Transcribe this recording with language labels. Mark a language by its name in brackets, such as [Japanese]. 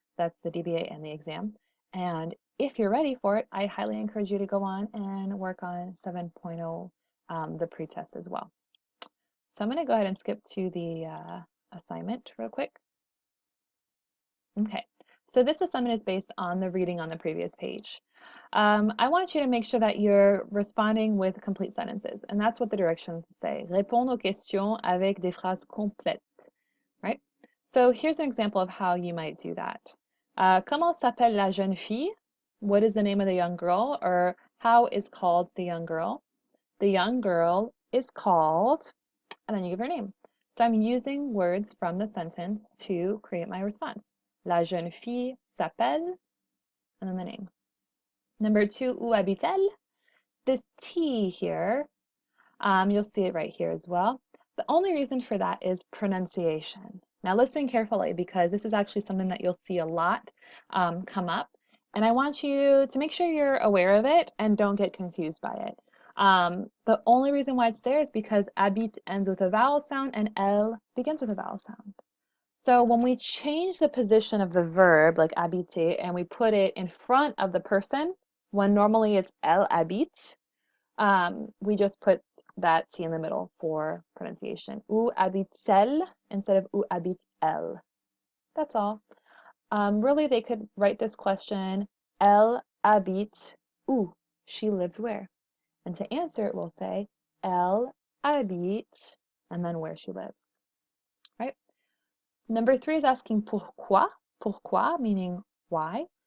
[English] That's the DBA and the exam. And if you're ready for it, I highly encourage you to go on and work on 7.0, the pretest as well. So I'm going to go ahead and skip to the assignment real quick. Okay, so this assignment is based on the reading on the previous page. I want you to make sure that you're responding with complete sentences, and that's what the directions say. [French] Répondre aux questions avec des phrases complètes, right? [English] So here's an example of how you might do that. [French] Comment s'appelle la jeune fille? [English] What is the name of the young girl? Or how is called the young girl? The young girl is called, and then you give her name. So I'm using words from the sentence to create my response. [French] La jeune fille s'appelle, [English] and then the name. Number 2, [French] où habite-t-elle? [English] This T here, you'll see it right here as well. The only reason for that is pronunciation. Now listen carefully because this is actually something that you'll see a lot come up, and I want you to make sure you're aware of it and don't get confused by it. The only reason why it's there is because habite ends with a vowel sound and elle begins with a vowel sound. So when we change the position of the verb, like habiter, and we put it in front of the person, when normally it's elle habite, we just put that T in the middle for pronunciation. [French] Où habite-t-elle [English] instead of [French] où habite-elle. [English] That's all. Really, they could write this question, [French] elle habite où? [English] She lives where? And to answer it, we'll say, [French] elle habite, [English] and then where she lives, right? Number 3 is asking pourquoi, pourquoi meaning why.